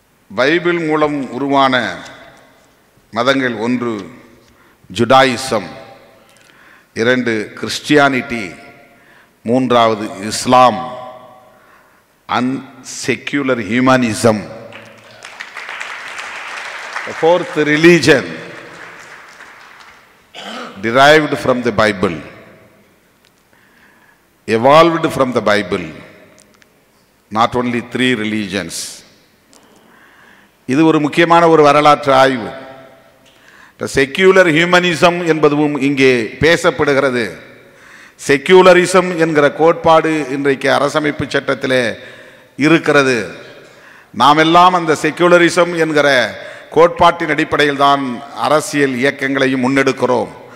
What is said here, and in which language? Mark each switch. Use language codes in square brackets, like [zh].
[ta] Bible மூலம் உருவான மதங்கள் 1 ஜுடாயிசம், 2 கிறிஸ்டியானிட்டி, 3வது இஸ்லாம் [en] and secular humanism. The 4th religion derived from the Bible, evolved from the Bible, not only 3 religions. [ta] இது ஒரு முக்கியமான ஒரு வரலாற்று ஆய்வு. செக்யூலர் ஹியூமனிசம் என்பதும் இங்கே பேசப்படுகிறது. செக்யூலரிசம் என்கிற கோட்பாடு இன்றைக்கு அரசமைப்பு சட்டத்திலே இருக்கிறது. நாம் எல்லாம் அந்த செக்யூலரிசம் என்கிற கோட்பாட்டின் அடிப்படையில் தான் அரசியல் இயக்கங்களையும் முன்னெடுக்கிறோம்.